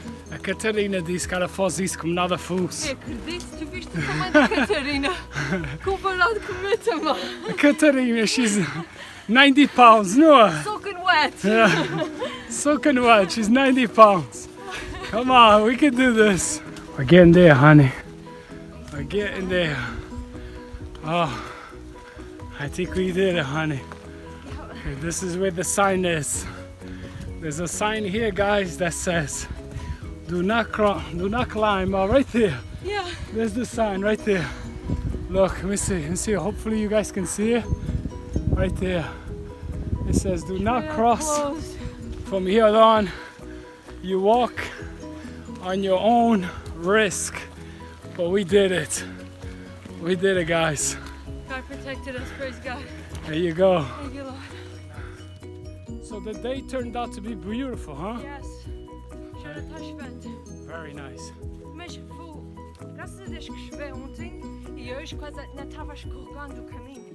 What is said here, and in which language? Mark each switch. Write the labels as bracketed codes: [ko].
[pt] A Catarina diz que ela faz isso como nada fosse. Acredito, tu viste o tamanho da Catarina comparado comigo também. [en] Catarina, she's 90 pounds, no? Soaking wet. Yeah. Soaking wet, she's 90 pounds. Come on, we can do this. We're getting there, honey. We're getting there. Oh, I think we did it, honey. Okay, this is where the sign is. There's a sign here, guys, that says, do not climb. Oh, right there. Yeah. There's the sign right there. Look, let me see. Hopefully you guys can see it. Right there. It says, do not cross. Close. From here on. You walk on your own risk. But we did it. We did it, guys. God protected us, praise God. There you go. Thank you, Lord. So the day turned out to be beautiful, huh? Yes. [pt] Já está chovendo. [en] Very nice. [pt] Mas vou, graças a Deus que choveu ontem e hoje quase não estava escorregando o caminho.